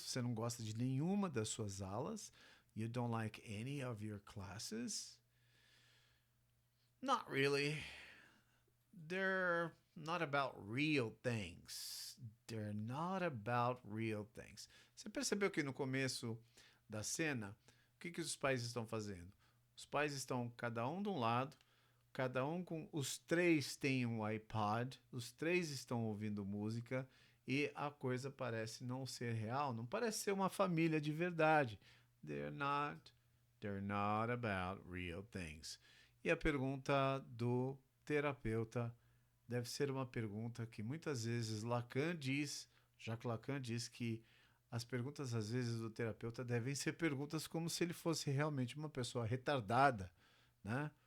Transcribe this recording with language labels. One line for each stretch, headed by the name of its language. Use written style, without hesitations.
Portuguese: Você não gosta de nenhuma das suas aulas?
English: You don't like any of your classes? Not really. They're not about real things. They're not about real things.
Portuguese: Você percebeu que no começo da cena, o que os pais estão fazendo? Os pais estão cada um de um lado, cada um com... Os três têm um iPod, os três estão ouvindo música e a coisa parece não ser real, não parece ser uma família de verdade.
English: They're not about real things.
Portuguese: E a pergunta do terapeuta deve ser uma pergunta que muitas vezes Jacques Lacan diz que as perguntas às vezes do terapeuta devem ser perguntas como se ele fosse realmente uma pessoa retardada, né?